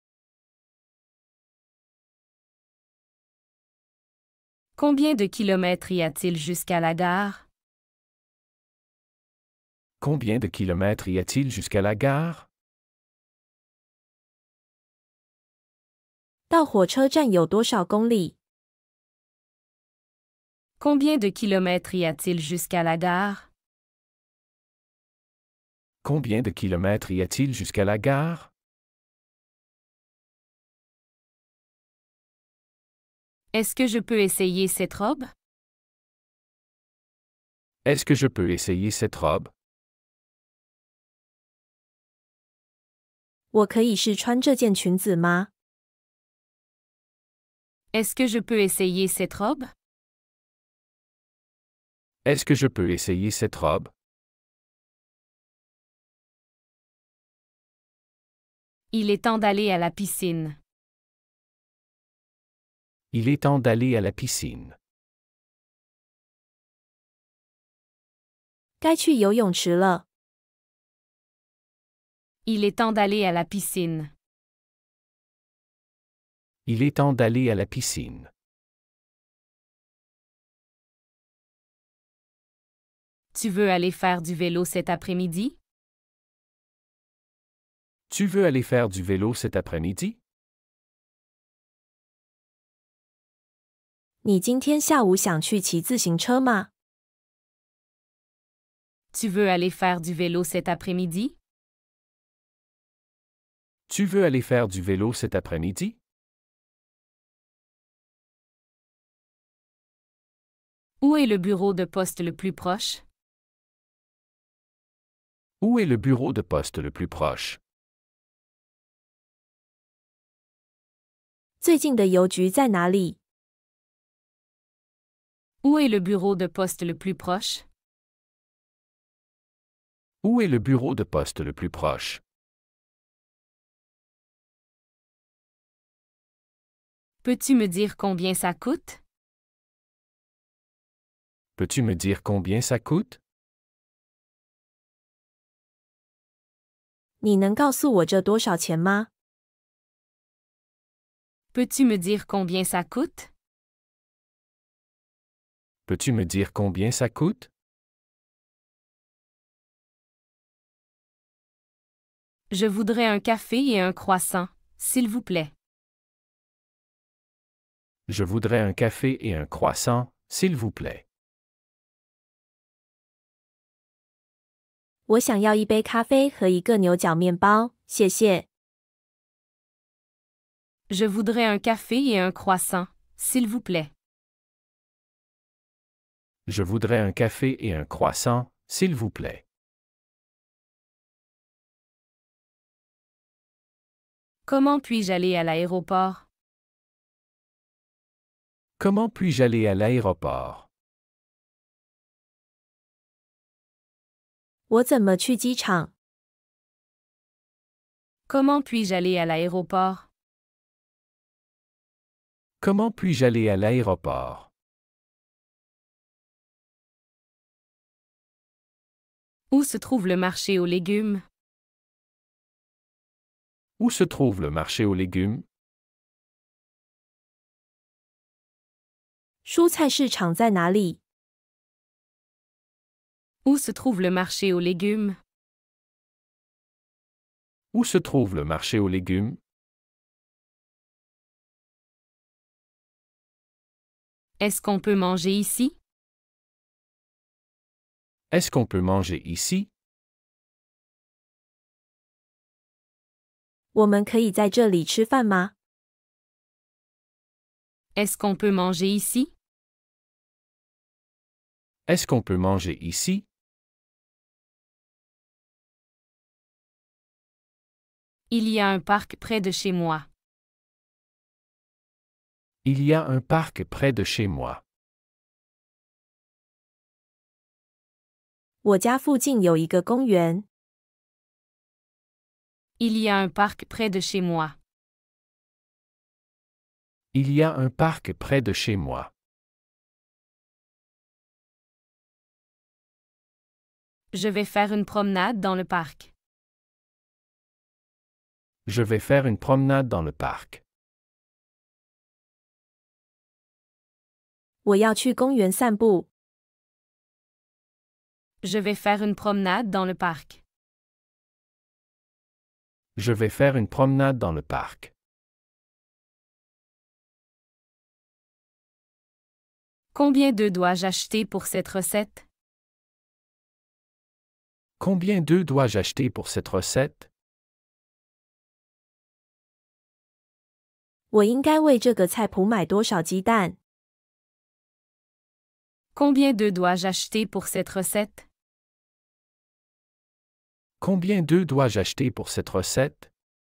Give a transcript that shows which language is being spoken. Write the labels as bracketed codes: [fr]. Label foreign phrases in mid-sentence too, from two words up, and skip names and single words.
[fr] Combien de kilomètres y a-t-il jusqu'à la gare? Combien de kilomètres y a-t-il jusqu'à la gare? [zh] 到火车站有多少公里？ [fr] Combien de kilomètres y a-t-il jusqu'à la gare? Combien de kilomètres y a-t-il jusqu'à la gare? Est-ce que je peux essayer cette robe? Est-ce que je peux essayer cette robe? [zh] 我可以试穿这件裙子吗？ [fr] Est-ce que je peux essayer cette robe? Est-ce que je peux essayer cette robe? Il est temps d'aller à la piscine. Il est temps d'aller à la piscine. [zh] 该去游泳池了。 [fr] Il est temps d'aller à la piscine. Il est temps d'aller à la piscine. Tu veux aller faire du vélo cet après-midi? Tu veux aller faire du vélo cet après-midi? [zh] 你今天下午想去骑自行车吗？ [fr] Tu veux aller faire du vélo cet après-midi? Tu veux aller faire du vélo cet après-midi? Où est le bureau de poste le plus proche? Où est le bureau de poste le plus proche? [zh] 最近的邮局在哪里？ [fr] Où est le bureau de poste le plus proche? Où est le bureau de poste le plus proche? Peux-tu me dire combien ça coûte? Peux-tu me dire combien ça coûte? [zh] 你能告诉我这多少钱吗？ [fr] Peux-tu me dire combien ça coûte? Peux-tu me dire combien ça coûte? Je voudrais un café et un croissant, s'il vous plaît. Je voudrais un café et un croissant, s'il vous plaît. [zh] 我想要一杯咖啡和一个牛角面包，谢谢。 [fr] Je voudrais un café et un croissant, s'il vous plaît. Je voudrais un café et un croissant, s'il vous plaît. Comment puis-je aller à l'aéroport? Comment puis-je aller à l'aéroport? [zh] 我怎么去机场？ [fr] Comment puis-je aller à l'aéroport? Comment puis-je aller à l'aéroport? Où se trouve le marché aux légumes? Où se trouve le marché aux légumes? [zh] 蔬菜市场在哪里？ [fr] Où se trouve le marché aux légumes? Où se trouve le marché aux légumes? Est-ce qu'on peut manger ici? Est-ce qu'on peut manger ici? [zh] 我们可以在这里吃饭吗？ [fr] Est-ce qu'on peut manger ici? Est-ce qu'on peut manger ici? Il y a un parc près de chez moi. Il y a un parc près de chez moi. [zh] 我家附近有一个公园。 [fr] Il y a un parc près de chez moi. Il y a un parc près de chez moi. Je vais faire une promenade dans le parc. Je vais faire une promenade dans le parc. [zh] 我要去公园散步。 [fr] Je vais faire une promenade dans le parc. Je vais faire une promenade dans le parc. Combien d'œufs dois-je acheter pour cette recette? Combien d'œufs dois-je acheter pour cette recette? [zh] 我应该为这个菜谱买多少鸡蛋？ [fr] Combien d'œufs dois-je acheter pour cette recette? Combien d'œufs dois-je acheter pour cette recette?